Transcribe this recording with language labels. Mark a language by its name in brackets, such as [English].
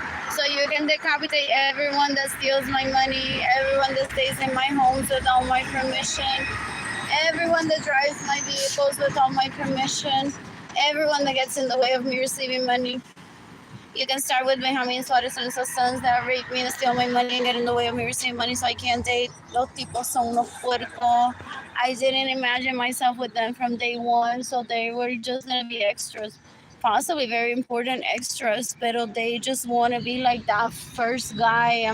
[English] So you can decapitate everyone that steals my money, everyone that stays in my homes without my permission, everyone that drives my vehicles without my permission, everyone that gets in the way of me receiving money. You can start with Benjamin Suarez and his sons that rape me and steal my money and get in the way of me receiving money so I can't date. [Spanish] Los tipos son unos puercos. [English] I didn't imagine myself with them from day one, so they were just going to be extras. Possibly very important extras, but they just want to be like that first guy.